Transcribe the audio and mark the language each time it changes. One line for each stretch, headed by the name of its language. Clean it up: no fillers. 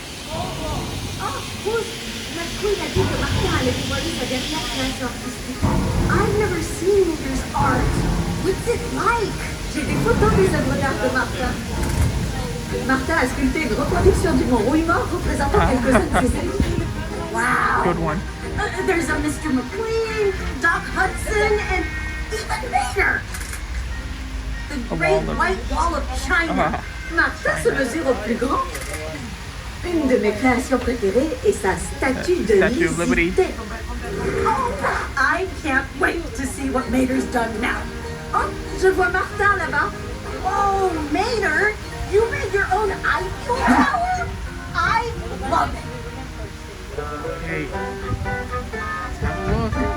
French: Oh, la queen a dit que Martin allait dévoiler sa dernière création artistique.
English: I've never seen Maker's art. What's it like?
French: J'ai des photos des œuvres d'art de Martin. Martin a sculpté une reproduction du mont Rouillemort représentant quelques-uns de ses amis.
English: Wow! Good one. There's a Mr. McQueen, Doc Hudson, and even Vader. The Great White Wall of China.
French: Martin se mesure au plus grand. Une de mes créations préférées est sa statue de
English: Statue of Liberty.
French: liberté.
English: Oh, I can't wait to see what Mater's done now.
French: Oh, je vois Martin là-bas.
English: Oh, Mater, you made your own Eiffel Tower? I love it. Hey. Let's have a look.